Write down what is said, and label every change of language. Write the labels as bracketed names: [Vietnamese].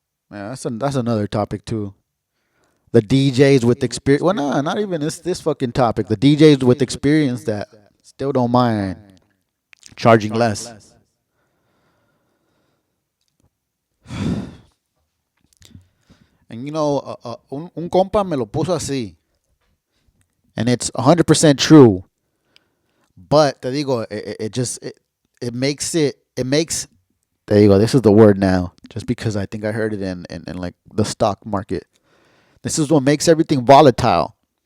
[English] Yeah, that's another topic too. The DJs with experience. Well, no, not even this fucking topic. The DJs with experience that still don't mind charging less. And [Spanish] un compa me lo puso así. [English] And it's 100% true. But [Spanish] te digo, [English] it makes, te digo, this is the word now, just because I think I heard it in like the stock market. This is what makes everything volatile.